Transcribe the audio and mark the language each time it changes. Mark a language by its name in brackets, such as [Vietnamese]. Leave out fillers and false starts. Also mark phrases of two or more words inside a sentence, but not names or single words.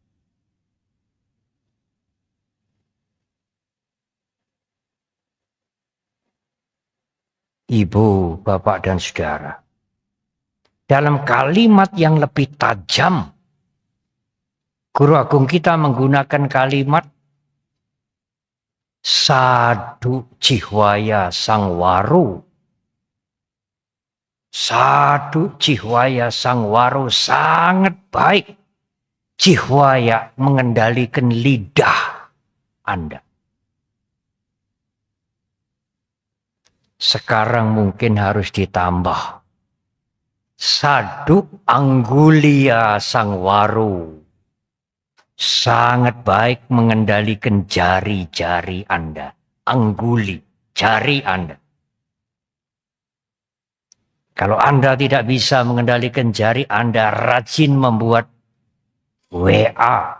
[Indonesian] Ibu, bapak, dan saudara. Dalam kalimat yang lebih tajam, Guru Agung kita menggunakan kalimat [Pali] Sadu jihwaya sangwaru. Sadu jihwaya sangwaru [Indonesian] sangat baik. Jihwaya mengendalikan lidah Anda. Sekarang mungkin harus ditambah. [Pali] Sadu anggulia sangwaru. [Indonesian] Sangat baik mengendalikan jari-jari Anda. Angguli, jari Anda. Kalau Anda tidak bisa mengendalikan jari Anda, rajin membuat WA.